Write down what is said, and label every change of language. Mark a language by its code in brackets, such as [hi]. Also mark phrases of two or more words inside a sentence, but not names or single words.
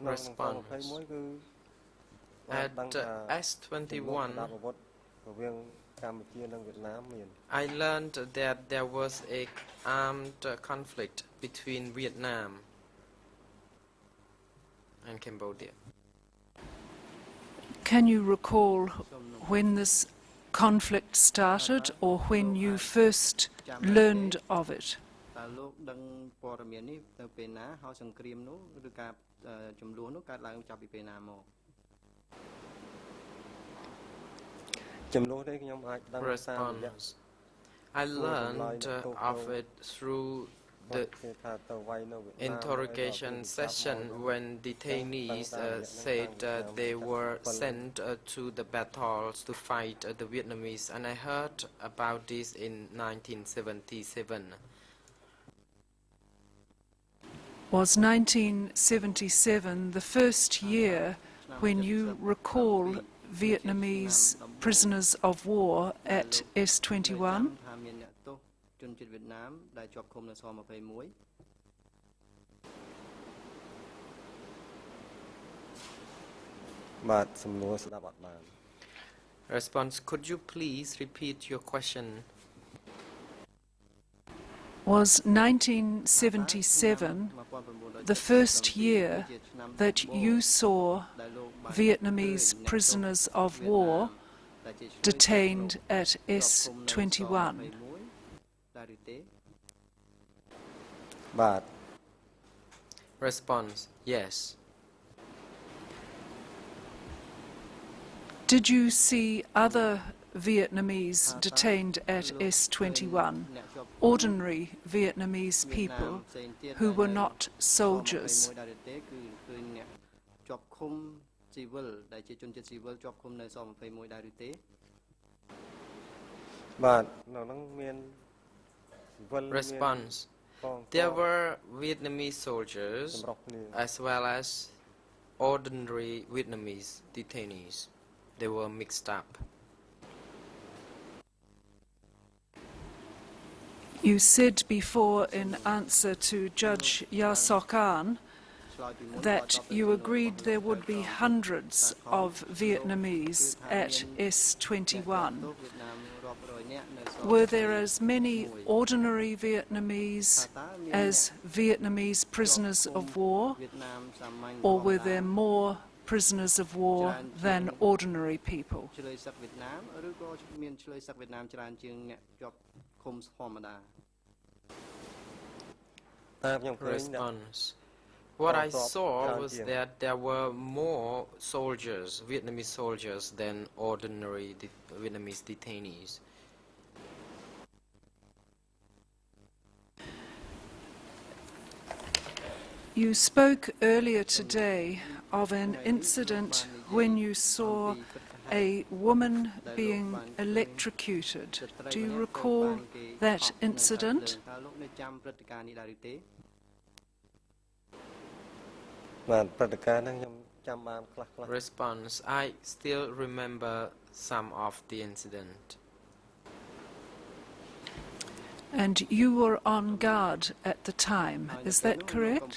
[en] Response: At S21, I learned that there was a armed conflict between Vietnam and Cambodia. Can you recall when this conflict started or when you first learned of it? [km] តើលោកដឹងព័ត៌មាននេះនៅពេលណាហើយសង្គ្រាមនោះឬការចំនួននោះកើតឡើងចាប់ពីពេលណាមក [en] Response. I learned of it through the interrogation session when detainees said they were sent to the battles to fight the Vietnamese, and I heard about this in 1977. Was 1977 the first year when you recall Vietnamese prisoners of war at S21? [km] ថាមានអ្នកទោសជនជាតិវៀតណាមដែលជាប់ឃុំនៅស-21 បាទសំណួរស្ដាប់អត់បាន [en] Response. Could you please repeat your question? Was 1977 the first year that you saw Vietnamese prisoners of war detained at S21? [km] ដែរឬទេ បាទ [en] Response. Yes. Did you see other Vietnamese detained at S21, ordinary Vietnamese people who were not soldiers? [km] ដែរទេគឺឃើញអ្នកជាប់ឃុំស៊ីវិលដែលជាជនជាតិស៊ីវិលជាប់ឃុំនៅស-21 ដែរឬទេ បាទនៅហ្នឹងមានស៊ីវិល [en] Response. There were Vietnamese soldiers as well as ordinary Vietnamese detainees. They were mixed up. You said before in answer to Judge Ya Sok An that you agreed there would be hundreds of Vietnamese at S21. Were there as many ordinary Vietnamese as Vietnamese prisoners of war, or were there more prisoners of war than ordinary people? [km] ឆ្លើយសឹកវៀតណាមឬក៏មានឆ្លើយសឹកវៀតណាមច្រើនជាងអ្នកជាប់ឃុំធម្មតា [en] Response. What I saw was that there were more soldiers, Vietnamese soldiers, than ordinary Vietnamese detainees. You spoke earlier today of an incident when you saw a woman being electrocuted. Do you recall that incident? [km] តើលោកនៅចាំព្រឹត្តិការណ៍នេះដែរឬទេ បាទព្រឹត្តិការណ៍ហ្នឹងខ្ញុំចាំបានខ្លះៗ [en] Response. I still remember some of the incident. And you were on guard at the time, is that correct?